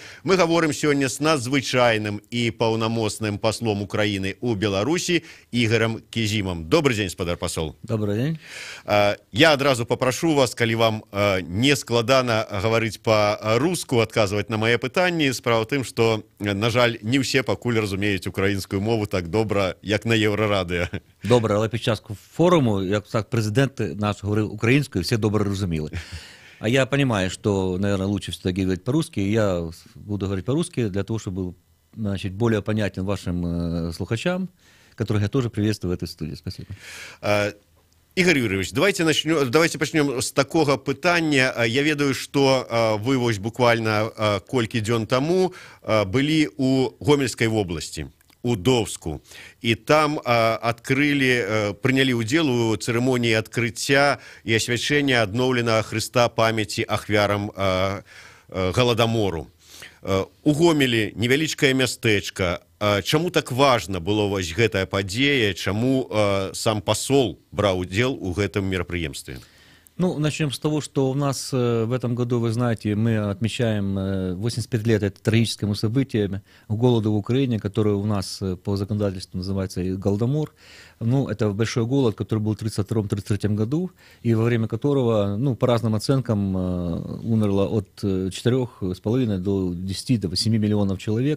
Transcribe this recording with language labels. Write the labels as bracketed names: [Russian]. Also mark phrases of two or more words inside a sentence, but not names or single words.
[Belarusian] Мы гаворым сёння з надзвычайным і паўнамоцным паслом Украіны ў Беларусі Ігорем Кизимом. [Russian] Добрый день, [Belarusian] спадар пасол. [Russian] Добрый день. [Belarusian] Я адразу попрошу вас, калі вам не складана гаварыць па-руску, адказваць на мае пытанні. Справа ў тым, што, на жаль, не ўсе пакуль разумеюць украінскую мову так добра, як на Єврорадіо. [Ukrainian] Добре, але під час форуму, як так президент наш говорив українською, всі добре розуміли. [Russian] А я понимаю, что, наверное, лучше все-таки говорить по-русски, и я буду говорить по-русски для того, чтобы был, значит, более понятен вашим слухачам, которых я тоже приветствую в этой студии. Спасибо. [Belarusian] Игорь Юрьевич, давайте пачнем з такога пытання. Я ведаю, што вы вось буквально колькі дзён таму былі ў Гомельскай вобласці, у Довску, і там прынялі ўдзел у цырымоніі адкрыцця і асвячэння адноўленага Хрыста памяці ахвярам Галадамору. У Гомелі невялічкае мястэчка. Чаму так важна было вось гэтая падзея, чаму сам [Russian] посол брал удел [Belarusian] у гэтым мероприемстве? [Russian] Ну, начнем с того, что у нас в этом году, вы знаете, мы отмечаем 85 лет это трагическому событию, голоду в Украине, который у нас по законодательству называется Голодомор. Ну, это большой голод, который был в 1932-1933 году, и во время которого, ну, по разным оценкам, умерло от 4,5 до 10 до 7 миллионов человек.